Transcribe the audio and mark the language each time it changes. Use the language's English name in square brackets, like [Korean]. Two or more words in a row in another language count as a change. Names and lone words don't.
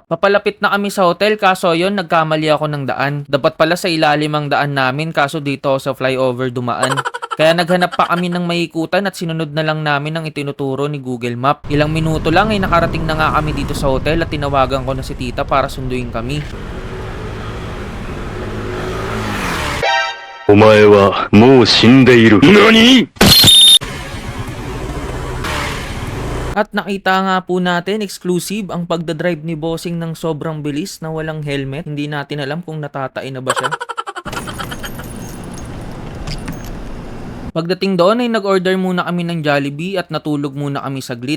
[Filipino] Papalapit na kami sa hotel kaso yon nagkamali ako ng daan. Dapat pala sa ilalim ang daan namin kaso dito sa flyover dumaan. Kaya naghanap pa kami ng maikutan at sinunod na lang namin ang itinuturo ni Google Map. Ilang minuto lang ay nakarating na nga kami dito sa hotel at tinawagan ko na si tita para sunduin kami. [Japanese] お前はもう死んでいる。何？ [Filipino] At nakita nga po natin, exclusive ang pagdadrive ni Bossing ng sobrang bilis na walang helmet. Hindi natin alam kung natatain na ba siya. Pagdating doon ay nag-order muna kami ng Jollibee at natulog muna kami saglit.